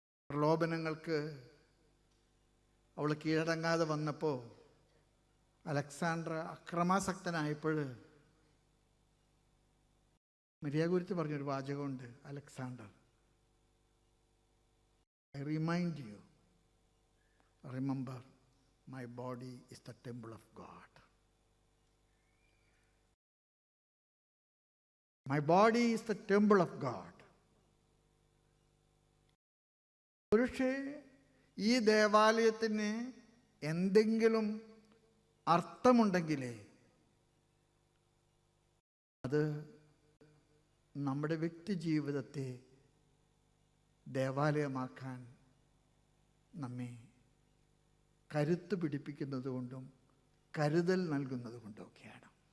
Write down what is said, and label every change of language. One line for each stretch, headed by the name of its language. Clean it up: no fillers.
Malayalam: പ്രലോഭനങ്ങൾക്ക് അവൾ കീഴടങ്ങാതെ വന്നപ്പോൾ Alexander അക്രമാസക്തനായപ്പോൾ Maria ഗുരുത്തി പറഞ്ഞൊരു വാചകമുണ്ട്, Alexander,
English: I remind you, remember, my body is the temple of God. My body is the temple of God.
Malayalam: പക്ഷേ ഈ ദേവാലയത്തിന് എന്തെങ്കിലും അർത്ഥമുണ്ടെങ്കിലേ അത് നമ്മുടെ വ്യക്തി ജീവിതത്തെ ദേവാലയമാക്കാൻ നമ്മെ കരുത്ത് പിടിപ്പിക്കുന്നത് കൊണ്ടും കരുതൽ നൽകുന്നത് കൊണ്ടുമൊക്കെയാണ്.